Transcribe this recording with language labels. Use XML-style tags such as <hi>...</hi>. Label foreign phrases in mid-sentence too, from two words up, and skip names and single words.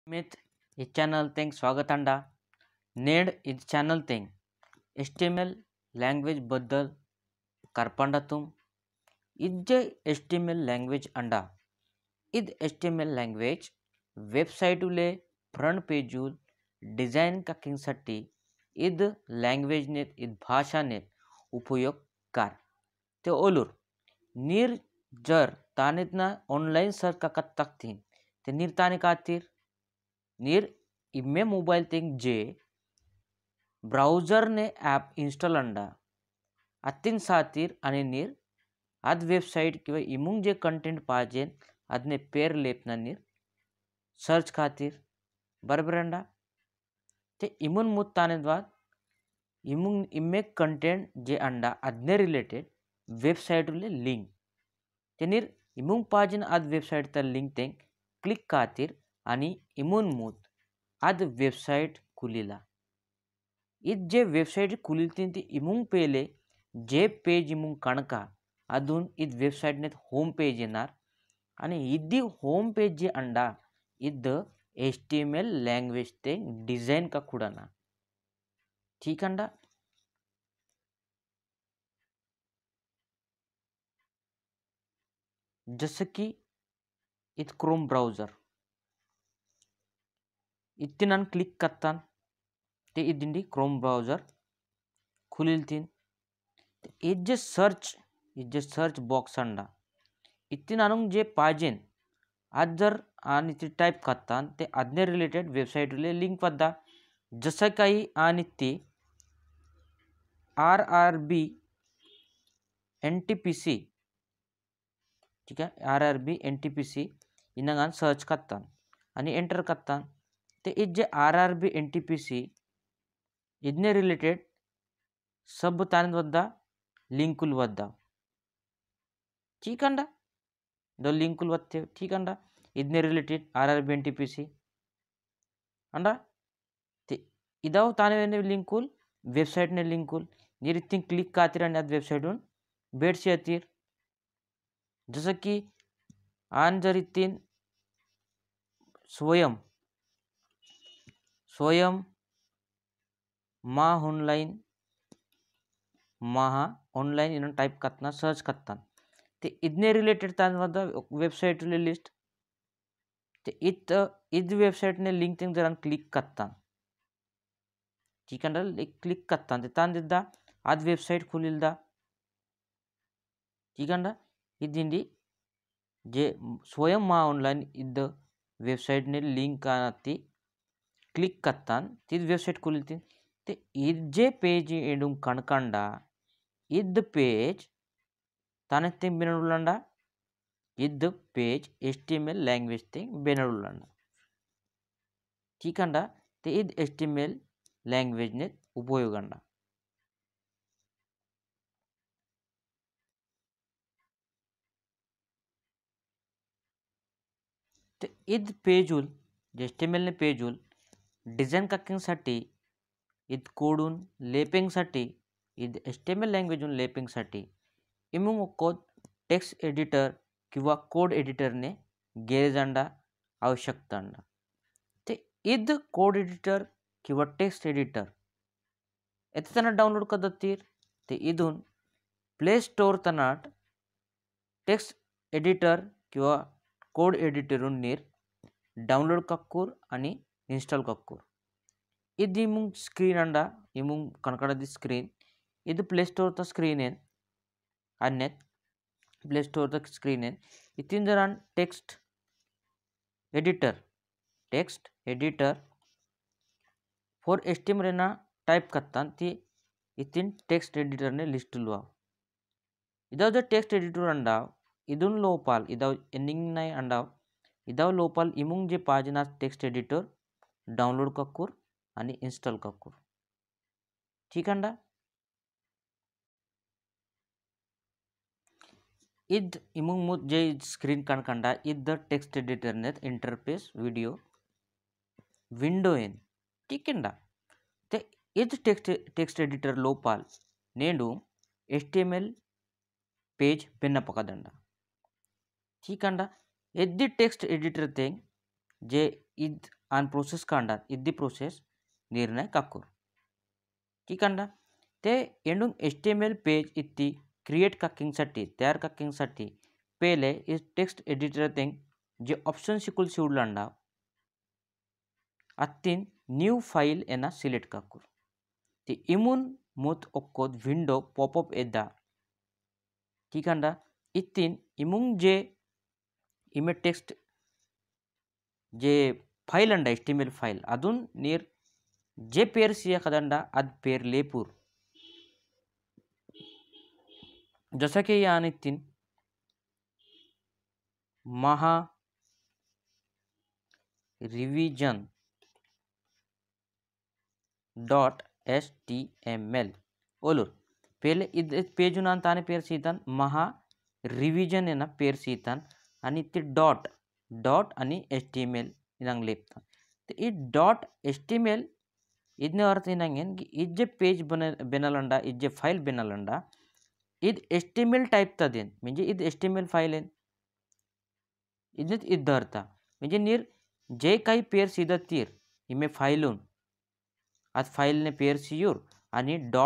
<gon>मित</gon> <hi>इस चैनल</hi> <gon>तेंग स्वागत अंडा नेड</gon> <hi>इस चैनल</hi> <gon>तेंग HTML लैंग्वेज बद्दल करपंडा तुम इज्जे HTML लैंग्वेज अंडा इद HTML लैंग्वेज वेबसाइटुले फ्रंट पेजूल डिजाइन काकिंगसाठी इद लैंग्वेज नेत इद भाषा नेत उपयोग कर ते ओलुर नीर जर तानेतना</gon> <en>online search</en> <gon>काकत तकतीन ते नीर ताने कातीर नीर इम्मे मोबाइल तेंग जे ब्राउजर ने</gon> <en>app install</en> <gon>अंडा अतिन सातीर आणि नीर अद वेबसाइट किंवा इमुंग जे कंटेंट पाजेन अदने पेर लेपना नीर सर्च खातीर बरोबर अंडा ते इमुन मुत ताने द्वाद इमुंग इम्मे कंटेंट जे अंडा अदने</gon> <en>related website</en> <gon>ले लिंक ते नीर इमुंग पाजेन अद वेबसाइट ता लिंक तेंग क्लिक खातीर आणि इमुन मुत अद वेबसाइट खुलीला इद जे वेबसाइट खुलील ती इमुंग पेले जे पेज इमुंग कणका अदून इद वेबसाइट नेत</gon> <en>home page</en> <gon>येणार आणि इदी</gon> <en>home page</en> <gon>जे अंडा इद HTML लैंग्वेज ते डिजाइन का खुडाना ठीक अंडा</gon> <mr>जसं की</mr> <gon>इद</gon> <en>Chrome browser</en> <gon>इत्तिनान क्लिक कत्तान ते इदिंडी</gon> <en>Chrome browser</en> <gon>खुलील तीन इद जे</gon> <en>search box</en> <gon>अंडा इत्तिनानुंग जे पाजेन आज जर आणि ते टाइप कत्तान ते अदने</gon> <en>related website</en> <gon>ले लिंक वद्दा</gon> <mr>जसं काही</mr> <gon>आणि ते RRB NTPC</gon> <hi>ठीक है</hi> <gon>RRB NTPC इनगान सर्च कत्तान आणि एंटर कत्तान ते इद जे RRB NTPC इदने रिलेटेड सब तान वद्दा लिंकुल वद्दा ठीक अंडा दो लिंकुल वत्ते ठीक अंडा इदने रिलेटेड RRB NTPC अंडा ते इदाव ताने वेने लिंकुल वेबसाइट ने लिंकुल निरित्तिंग क्लिक कातीर आणि अद वेबसाइटून बेडशी येतीर</gon> <mr>जसं की</mr> <gon>आन जर इत्तीन स्वयं महा ऑनलाइन इन टाइप कत्तना सर्च कत्तान ते इदने रिलेटेड तान वद्दा वेबसाइट ले लिस्ट ते इद वेबसाइट ने लिंक तेंग जरान क्लिक कत्तान ठीक अंडा क्लिक कत्तान ते तान दिद्दा अद वेबसाइट खुलिल्दा ठीक अंडा इदिंडी जे स्वयं मा ऑनलाइन इद वेबसाइट ने लिंक कानत्ती क्लिक कत्तान तिद वेबसाइट खुलिल्तीन ते इद जे पेज एडुंग कणकंडा इद पेज ताने तेंग बेनडुलंडा इद पेज HTML लैंग्वेज तेंग बेनडुलंडा ठीक अंडा ते इद HTML लैंग्वेज ने उपयोग अंडा ते इद पेजूल HTML ने पेजूल डिझाईन काकिंगसाठी इद कोडून लेपिंगसाठी इद HTML लँग्वेजून लेपिंगसाठी इमुंग</gon> <en>code text</en> <gon>एडिटर किंवा कोड एडिटरने गेरेजांडा आवश्यकता अंडा ते इद</gon> <en>code editor</en> <gon>किंवा टेक्स्ट एडिटर एतना डाउनलोड कदतीर ते इदून प्ले स्टोर तनाट</gon> <en>text editor</en> <gon>किंवा कोड एडिटरून नीर डाउनलोड कक्कूर आणि इंस्टॉल कक्कूर इद इमुंग स्क्रीन अंडा इमुंग कनकड़दी स्क्रीन इद प्ले स्टोर ता स्क्रीन एन अन्नेत प्ले स्टोर ता स्क्रीन एन इतिन जरान टेक्स्ट</gon> <en>editor for HTML</en> <gon>ना टाइप कत्तान ती इतिन</gon> <en>text editor</en> <gon>ने लिस्ट लुआ इदाव जो</gon> <en>text editor</en> <gon>अंडाव इदून लोपाल इदाव एंडिंग नाई अंडाव इदाव लोपाल इमुंग जे पाजना</gon> <en>text editor</en> <gon>डाउनलोड कक्कूर आणि इंस्टॉल कक्कूर ठीक अंडा इद इमुंग मुत जे स्क्रीन कणकंडा इद</gon> <en>text editor</en> <gon>नेत इंटरफेस</gon> <en>video window</en> <gon>एन ठीक अंडा ते इद</gon> <en>text editor</en> <gon>लोपाल नेडू HTML पेज पेन्न पकदंडा ठीक अंडा एद्दी</gon> <en>text editor</en> <gon>तेंग जे इद आन प्रोसेस कांडात इद्दी प्रोसेस निर्णय काकूर ठीक अंडा ते एंडून HTML पेज इत्ती क्रिएट काकिंगसाठी तयार काकिंगसाठी</gon> <hi>पहले इस</hi> <en>text editor</en> <gon>तेंग जे ऑप्शन सिकुल सिउडलांडा अत्तीन</gon> <en>new file</en> <gon>एना सिलेक्ट काकूर ते इमुन मुत ओक्कोद विंडो पॉपअप एद्दा ठीक अंडा इत्तीन इमुंग जे इमे टेक्स्ट जे फाइल अंडा HTML फाइल अदून नीर जे पेर सिया कदंडा अद पेर लेपूर</gon> <hi>जैसा कि यहाँ</hi> <gon>नितिन महा रिवीजन .html ओलूर पहले इद पेज उन्हान ताने पेर सीतान महा रिवीजन एना पेर सीतान आणि ते डॉट आणि HTML इनांग लेपतान ते इ .html इदने अर्थ इनांगेन कि इद जे पेज बेनालंडा इद जे फाइल बेनालंडा इद HTML टाइप ता देन म्हणजे इद HTML फाइल आहे इदनेत इद अर्थ म्हणजे नीर जे काही पेर सीधा तीर इमे फाइलून आज फाइलने पेर सियूर आणि</gon>